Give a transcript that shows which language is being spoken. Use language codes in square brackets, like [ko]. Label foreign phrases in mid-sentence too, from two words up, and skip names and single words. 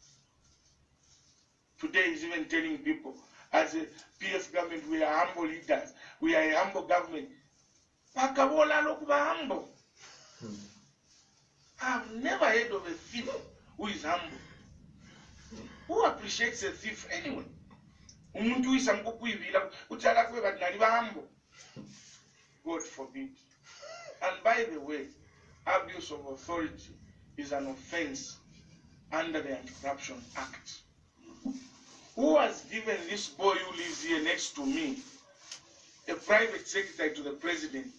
[en] Today is even telling people, as a PF government, we are humble leaders. We are a humble government. Humble. I've never heard of a thief who is humble. Who appreciates a thief anyway? [bem] Umuntu uyisa mkukwivila utala kwe but nali humble. [en] God forbid. And by the way, abuse of authority is an offense under the Anti-Corruption Act. Who has given this boy who lives here next to me a private secretary to the president?